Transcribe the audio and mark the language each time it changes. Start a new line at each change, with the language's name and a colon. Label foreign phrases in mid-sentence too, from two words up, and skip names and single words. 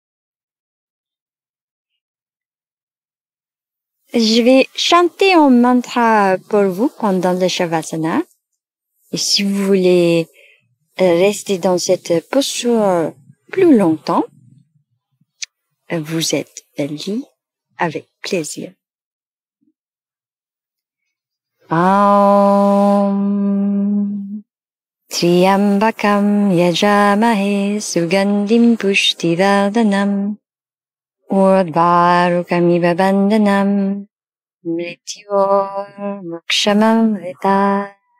French: Je vais chanter un mantra pour vous pendant le Shavasana. Et si vous voulez rester dans cette posture plus longtemps, vous êtes libre avec plaisir.
Sanskrit: Aum Triambakam yajamahe sugandhim pushtivardhanam urdvarukamiva bandhanam mrityor mokshamam rita.